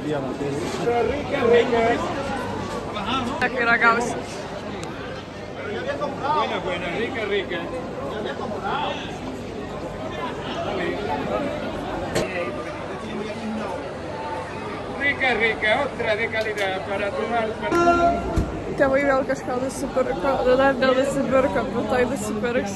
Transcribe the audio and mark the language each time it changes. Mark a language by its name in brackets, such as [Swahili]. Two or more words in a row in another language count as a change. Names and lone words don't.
[Lithuanian] Kai ragausi. [Spanish] Buena, rica. Rica, otra de calidad para tomar. [Lithuanian] Tėvai vėl kažką nusipirko, dar nenusipirko, bet tai nusipirks.